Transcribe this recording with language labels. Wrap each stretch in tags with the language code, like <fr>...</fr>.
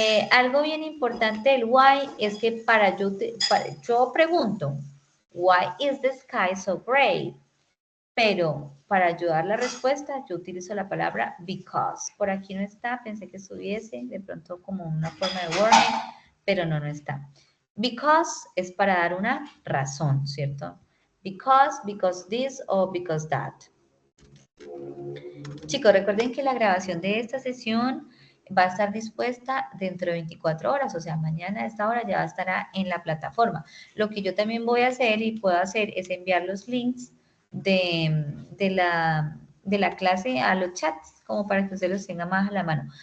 <es>Algo bien importante del why es que yo pregunto,</es> <en>why is the sky so gray?</en> <es>Pero para ayudar la respuesta yo utilizo la palabra because. Por aquí no está, pensé que estuviese de pronto como una forma de warning, pero no está. Because es para dar una razón, ¿cierto?</es> <en>Because this o because that.</en> <es>Chicos, recuerden que la grabación de esta sesión va a estar dispuesta dentro de 24 horas, o sea, mañana a esta hora ya estará en la plataforma. Lo que yo también voy a hacer y puedo hacer es enviar los links de la clase a los chats, como para que ustedes los tengan más a la mano.</es>